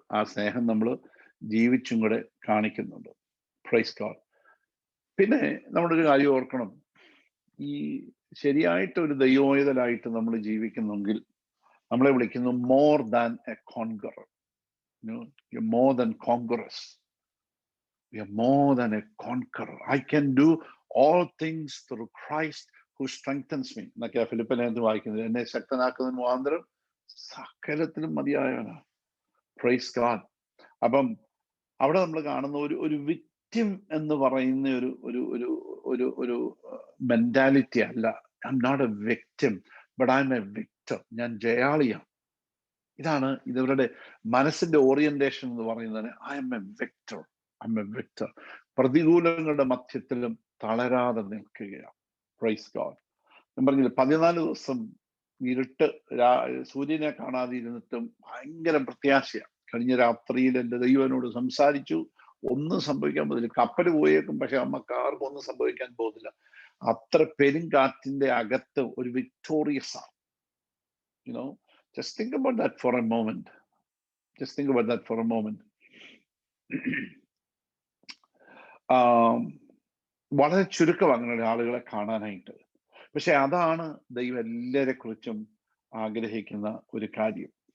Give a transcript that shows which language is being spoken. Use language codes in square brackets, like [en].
[ml] ആ സ്നേഹം നമ്മൾ ജീവിച്ചും കൂടെ കാണിക്കുന്നുണ്ട്. [en] Praise God. [ml] പിന്നെ നമ്മളൊരു കാര്യം ഓർക്കണം, ഈ ശരിയായിട്ട് ഒരു ദൈവോഹിതലായിട്ട് നമ്മൾ ജീവിക്കുന്നെങ്കിൽ നമ്മളെ വിളിക്കുന്നു [en] More than a conqueror. More than conquerors. We are more than a conqueror. I can do all things through Christ who strengthens me. [ml] എന്നൊക്കെയാ ഫിലിപ്പിലേത് വായിക്കുന്നത്. എന്നെ ശക്തനാക്കുന്ന മുഖാന്തരം സകലത്തിലും മതിയായവനാണ്. [en] Praise God. [ml] അപ്പം അവിടെ നമ്മൾ കാണുന്ന ഒരു വിക്ടിം എന്ന് പറയുന്ന ഒരു ഒരു ഒരു ഒരു ഒരു മെന്റാലിറ്റി അല്ല. [en] I am not a victim, but I am a victor. [ml] ഞാൻ ജയാളിയാണ്. ഇതാണ് ഇവരുടെ മനസ്സിന്റെ ഓറിയന്റേഷൻ എന്ന് പറയുന്നത്. [en] I am a victor, I am a victor. [ml] പ്രതികൂലങ്ങളുടെ മധ്യത്തിലും തളരാതെ നിൽക്കുകയാണ്. [en] Praise God. [ml] ഞാൻ പറഞ്ഞില്ല, 14 ദിവസം ഇരുട്ട്, സൂര്യനെ കാണാതെ ഇരുന്നിട്ടും ഭയങ്കര പ്രത്യാശയാണ്. കഴിഞ്ഞ രാത്രിയിൽ എൻ്റെ ദൈവം എന്നോട് സംസാരിച്ചു. ഒന്നും സംഭവിക്കാൻ പോകുന്നില്ല. കപ്പൽ പോയേക്കും, പക്ഷെ നമുക്ക് ആർക്കും ഒന്നും സംഭവിക്കാൻ പോകുന്നില്ല. അത്ര പെരുങ്കാറ്റിന്റെ അകത്ത് ഒരു വിക്ടോറിയസ് ആണ്. [en] You know, just think about that for a moment. Just think about that for a moment. [ml] വളരെ ചുരുക്കം അങ്ങനെ ആളുകളെ കാണാനായിട്ട്. പക്ഷെ അതാണ് ദൈവം എല്ലാരെ കുറിച്ചും ആഗ്രഹിക്കുന്ന ഒരു കാര്യം.